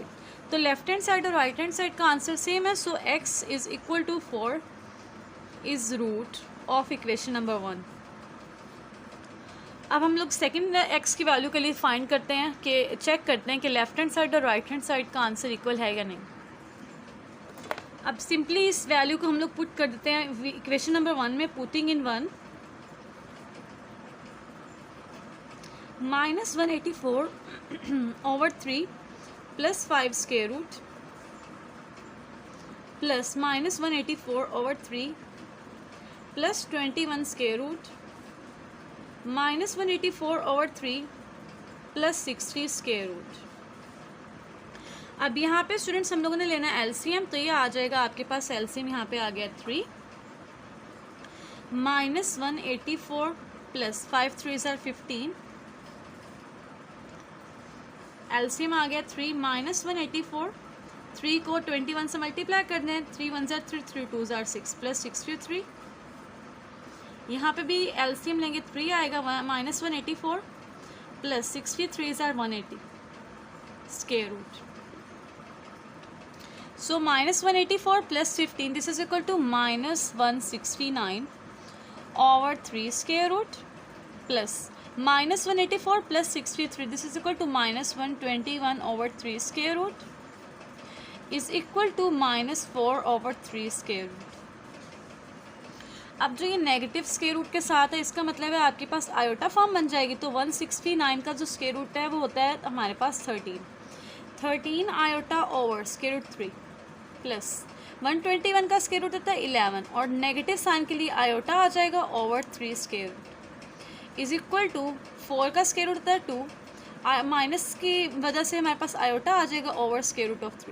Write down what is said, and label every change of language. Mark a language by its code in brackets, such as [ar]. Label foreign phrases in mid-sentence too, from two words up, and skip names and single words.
[hi] तो [en] left hand side [hi] और [en] right hand side [hi] का [en] answer same [hi] है, [en] so x is equal to 4 is root of equation number 1. [hi] अब हम लोग [en] second x [hi] की वैल्यू के लिए फाइंड करते हैं कि चेक करते हैं कि [en] left hand side [hi] और [en] right hand side [hi] का [en] answer equal [hi] है या नहीं। अब सिंपली इस वैल्यू को हम लोग पुट कर देते हैं [en] equation number 1 [hi] में, [en] putting in 1 -184 over 3 plus 5 square root plus -184 over 3 plus 21 square root -184 over 3 plus 60 square root. [hi] अब यहाँ पे स्टूडेंट्स हम लोगों ने लेना है एलसीएम, तो ये आ जाएगा आपके पास एलसीएम यहाँ पे आ गया [en] 3 -184 plus 5 3s are 15, [hi] एलसीएम आ गया 3 -184, 3 को 21 से मल्टीप्लाई कर दें, [en] 3 1s are 3 3 2s are 6 plus 63. [hi] यहाँ पे भी एलसीएम लेंगे 3 आएगा [en] -184 plus 63s are 180 square root. So -184 plus 15, this is equal to -169 over 3 square root plus -184 plus 63, this is equal to -121 over 3 square root is equal to -4 over 3 square root. [hi] अब जो ये [en] negative square root [hi] के साथ है, इसका मतलब है आपके पास [en] iota form [hi] बन जाएगी. तो 169 का जो [en] square root [hi] है वो होता है हमारे पास 13 [en] iota over square root 3 plus 121 [hi] का [en] square root [hi] होता है 11 और [en] negative sign [hi] के लिए आयोटा आ जाएगा [en] over 3 square root is equal to 4 [hi] का [en] square root [hi] होता है 2, माइनस की वजह से हमारे पास आयोटा आ जाएगा [en] over square root of 3.